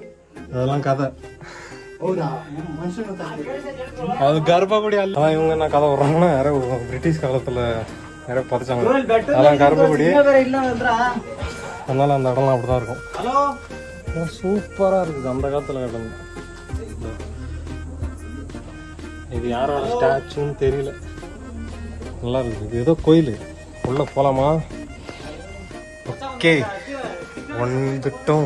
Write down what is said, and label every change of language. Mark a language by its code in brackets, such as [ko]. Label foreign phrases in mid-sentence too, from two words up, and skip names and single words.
[ta] அதெல்லாம் கதை. [kn] ಹೌದಾ ಮನುಷ್ಯನ ತಂದೆ [ta] அது கர்ப்பகுடி அல்ல. அதான் இவங்க என்ன கதை விடுறாங்கன்னா யாரோ பிரிட்டிஷ் காலத்துல யாரோ பதிச்சாங்க. அதான் கர்ப்பகுடி. [kn] ಇಲ್ಲ ಅಂದ್ರ [ta] அதனால அந்த இடம்லாம் அப்படிதான் இருக்கும். [kn] ಹಲೋ [ta] சூப்பரா இருக்குது அந்த காலத்துல கட்டணும். இது யாரோட ஸ்டாச்சுன்னு தெரியல. நல்லா இருக்குது. இது ஏதோ கோயில். உள்ள போலாமா? ஓகே வந்துட்டோம்.